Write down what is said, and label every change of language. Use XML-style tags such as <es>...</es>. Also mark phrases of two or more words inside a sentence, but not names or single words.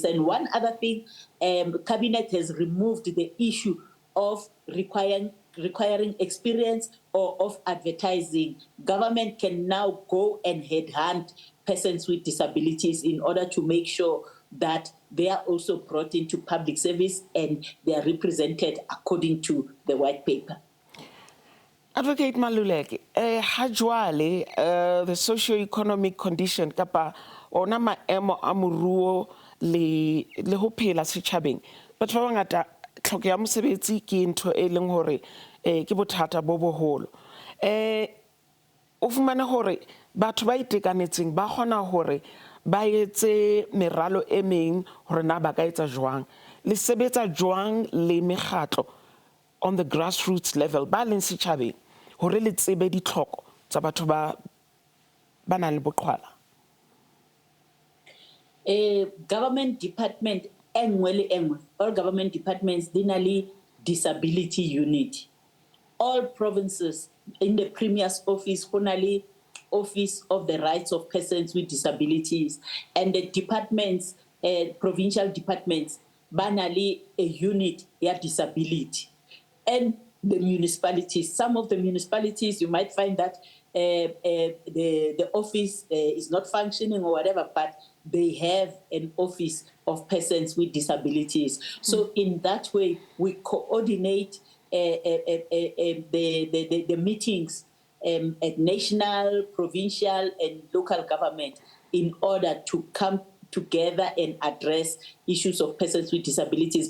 <en>And one other thing, cabinet has removed the issue of requiring experience or of advertising. Government can now go and headhunt persons with disabilities in order to make sure that they are also brought into public service and they are represented according to the white paper.</en> <st>Advocate Maluleke, ha jwale</st> <en>the socio-economic condition</en> <st>kapa ona maemo a moruo le ho phela setjhabeng batho ba bangata tlhoko ya mosebetsi ke ntho e leng hore ke bothata bo boholo o fumana hore batho ba itekanetseng ba kgona hore ba etse meralo e meng hore na ba ka etsa jwang le sebetsa jwang le mekgatlo</st> <en>on the grassroots level</en> <st>ba leng setjhabeng hore le tsebe ditlhoko tsa batho ba nang le boqhwala.</st> <en>Government department</en> <st>engwe le engwe,</st> <en>all government departments</en> <st>di na le</st> <en>disability unit. All provinces in the Premier's office</en> <st>go na le</st> <en>Office of the Rights of Persons with Disabilities, and the departments, provincial departments,</en> <st>ba na le a unit ya disability.</st> <en>And the municipalities, some of the municipalities, you might find that the office is not functioning or whatever, but they have an office of persons with disabilities. So in that way, we coordinate the meetings at national, provincial, and local government in order to come together and address issues of persons with disabilities.</en>